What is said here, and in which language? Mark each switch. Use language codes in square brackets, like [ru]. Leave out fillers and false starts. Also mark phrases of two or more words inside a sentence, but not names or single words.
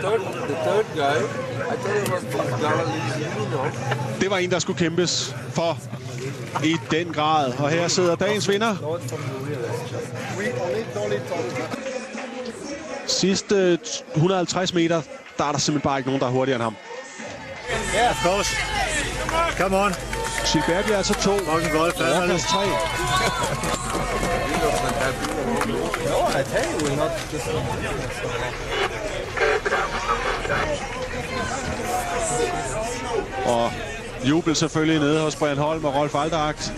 [da] Det var en, der skulle kæmpes for i den grad. Og her sidder dagens vinder. Sidste 150 meter, der er der simpelthen bare ikke nogen, der er hurtigere end ham. [en] Yeah, of course. Come on. [da] Gilbert bliver altså 2. Rojas 3. Og jubel selvfølgelig nede hos Brian Holm og Rolf Alderagt.